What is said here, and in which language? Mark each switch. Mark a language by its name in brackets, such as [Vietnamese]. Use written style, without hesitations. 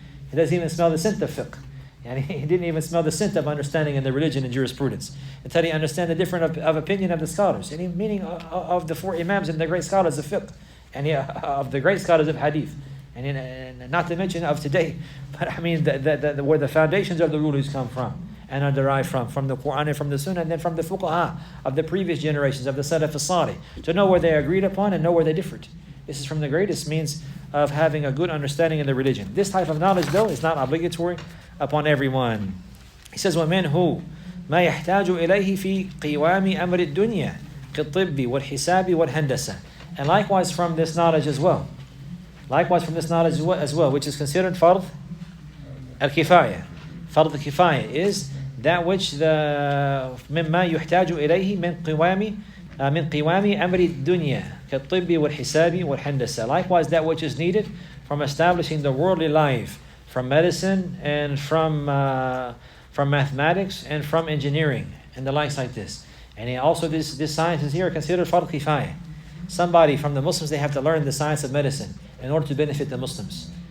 [English] He doesn't even smell the scent of fiqh. And he didn't even smell the scent of understanding in the religion and jurisprudence until he understand the different of opinion of the scholars, and meaning of the four imams and the great scholars of fiqh, and of the great scholars of hadith, and not to mention of today, but I mean where the foundations of the rulings come from and are derived from the Quran and from the Sunnah, and then from the fuqaha of the previous generations of the Salaf as-Salih, to know where they agreed upon and know where they differed. This is from the greatest means of having a good understanding of the religion. This type of knowledge, though, is not obligatory upon everyone. He says, [Arabic] وَمِنْهُ مَا يَحْتَاجُ إِلَيْهِ فِي قِوَامِ أَمْرِ الدُّنْيَا كَالطِّبِّ وَالْحِسَابِ وَالْهَنْدَسَةِ. [English] And likewise from this knowledge as well, which is considered fard al-kifaya. Fard al-kifaya is that which [Arabic] مما يحتاج إليه من قوام أمر الدنيا كالطب والحساب والهندسة. [English] Likewise, that which is needed from establishing the worldly life, from medicine and from mathematics and from engineering and the likes like this. And also this sciences here are considered fard kifaya. Somebody from the Muslims, they have to learn the science of medicine in order to benefit the Muslims.